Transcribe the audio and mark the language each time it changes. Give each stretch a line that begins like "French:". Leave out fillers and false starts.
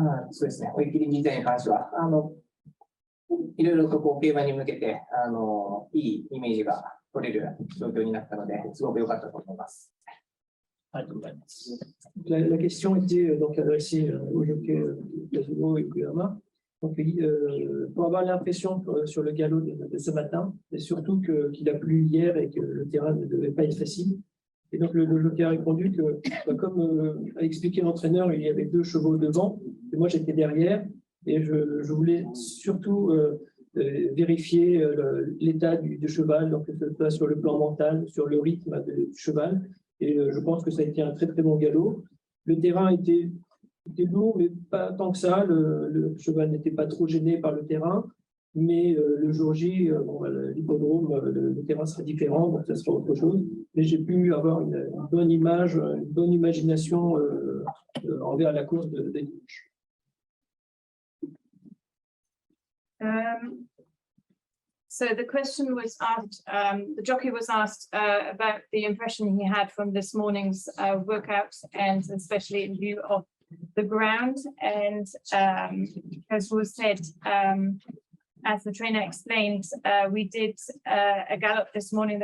Japanese: そうですね、追い切り自体に関しては、いろいろと競馬に向けていいイメージが取れる状況になったので、すごく良かったと思います。ありがとうございます。
French: La question était donc adressée au jockey Kazuo YOKOYAMA. Donc, pour avoir l'impression sur le galop de ce matin, et surtout qu'il a plu hier et que le terrain ne devait pas être facile. Et donc le jockey a répondu que, comme a expliqué l'entraîneur, il y avait 2 chevaux devant, et moi j'étais derrière, et je voulais surtout vérifier l'état du cheval, donc que ce soit sur le plan mental, sur le rythme du cheval. Et je pense que ça a été un très très bon galop. Le terrain était lourd, mais pas tant que ça. Le cheval n'était pas trop gêné par le terrain. Mais le jour J, bon, l'hippodrome, le terrain sera différent, donc ça sera autre chose. Mais j'ai pu avoir une bonne image, une bonne imagination envers la course de dimanche.
English: So the question was asked, the jockey was asked about the impression he had from this morning's workout, and especially in view of the ground. And as was said, as the trainer explained, we did a gallop this morning.